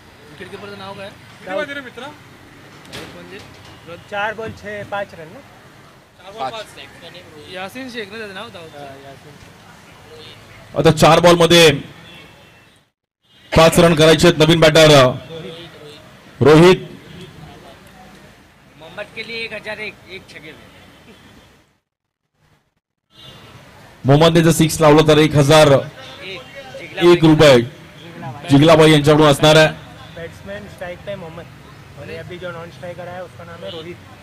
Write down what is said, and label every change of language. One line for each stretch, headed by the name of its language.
Marathi: Wicket कीपरचं नाव काय? मित्र 4 ball 5 run ना। यासिन शेख ना त्याचं नाव होतं। आता 4 बॉल मध्ये 5 रन करायचे आहेत नवीन बॅटर रोहित।
Hindi: मोहम्मद के लिए 1001 एक छक्के में।
Marathi: मोहम्मदने जर 6 लावलं तर 1001 रुपये जिगलाबाई यांच्याकडून असणार आहे।
Hindi: बैट्समैन स्ट्राइक पे मोहम्मद, और अभी जो नॉन स्ट्राइकर है उसका नाम है रोहित।